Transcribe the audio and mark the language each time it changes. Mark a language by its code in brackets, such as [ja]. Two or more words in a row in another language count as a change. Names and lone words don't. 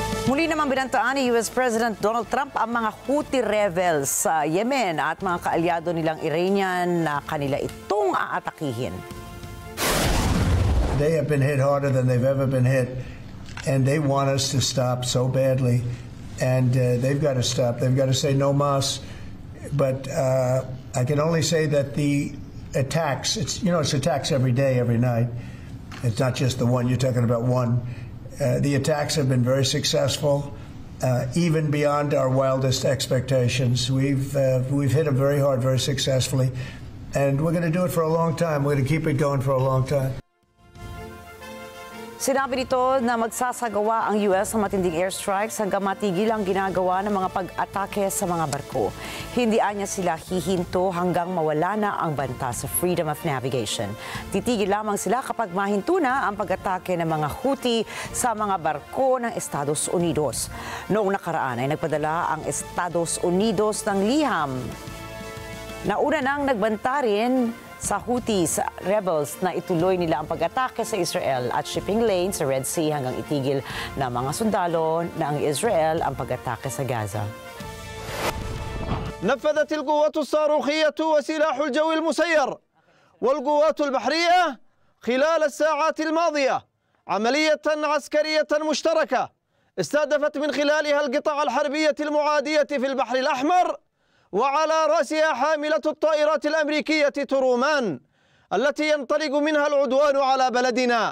[tl] Muli naman binantaan ni US President Donald Trump ang mga Houthi rebels sa Yemen at mga kaalyado nilang Iranian na kanila itong aatakihin. [en] They have been hit harder than they've ever been hit, and they want us to stop so badly. And they've got to stop. They've got to say [es] no mas. [en] But I can only say that the attacks, it's attacks every day, every night. It's not just the one, you're talking about one. The attacks have been very successful, even beyond our wildest expectations. We've hit them very hard, very successfully, and we're going to do it for a long time. We're going to keep it going for a long time. [tl] Sinabi nito na magsasagawa ang US ng matinding airstrikes hanggang matigil ang ginagawa ng mga pag-atake sa mga barko. Hindi anya sila hihinto hanggang mawala na ang banta sa [en] freedom of navigation. [tl] Titigil lamang sila kapag mahinto na ang pag-atake ng mga Houthi sa mga barko ng Estados Unidos. Noong nakaraan ay nagpadala ang Estados Unidos ng liham. Nauna nang nagbanta rin sa Houthis rebels na ituloy nila ang pag-atake sa Israel at [en] shipping lane [tl] sa Red Sea hanggang itigil ng mga sundalo ng Israel ang pag-atake sa Gaza. [ar] نفذت القوات الصاروخية وسلاح الجو المسير والقوات البحرية خلال الساعات الماضية عملية عسكرية مشتركة استهدفت من خلالها القطع الحربية المعادية في البحر الأحمر وعلى رأسها حاملة الطائرات الأمريكية ترومان التي ينطلق منها العدوان على بلدنا.